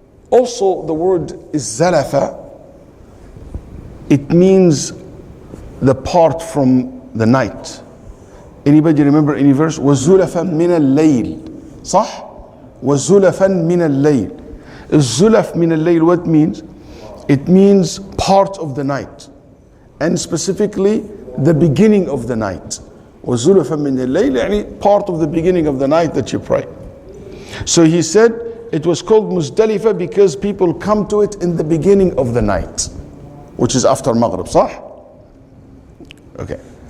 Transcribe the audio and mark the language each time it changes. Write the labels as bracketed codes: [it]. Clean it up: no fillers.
[en] Also, the word is Zalafa. It means the part from the night. Anybody remember any verse? [ar] وَزُلَفًا مِنَ اللَّيْلِ صح? وَزُلَفًا مِنَ اللَّيْلِ. الزُلَف من الليل, [en] what means? It means part of the night. And specifically, the beginning of the night. [ar] وَزُلَفًا مِنَ اللَّيْلِ, يعني [en] part of the beginning of the night that you pray. So he said it was called Muzdalifah because people come to it in the beginning of the night, which is after Maghrib, [ar] صح? [en] Okay.